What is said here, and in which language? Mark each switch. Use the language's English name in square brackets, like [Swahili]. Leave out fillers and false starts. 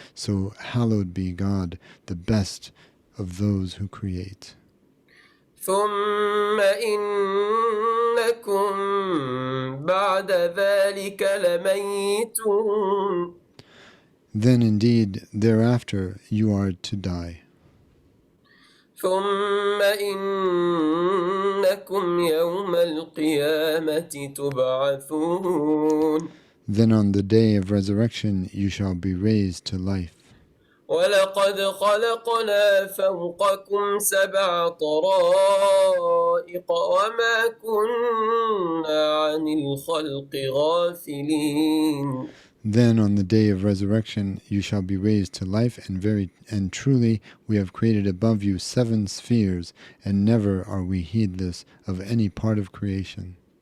[English] So hallowed be God, the best of those who create. [Arabic] ثم إن وإنكم بعد ذلك لميتون. [English] Then indeed thereafter you are to die. [Arabic] ثم إنكم يوم القيامة تبعثون. [English] Then on the day of resurrection you shall be raised to life. [Arabic] ولقد خلقنا فوقكم 7 طرائق وما كنا عن الخلق غافلين. [English] Then on the day of resurrection you shall be raised to life, and truly we have created above you 7 spheres, and never are we heedless of any part of creation.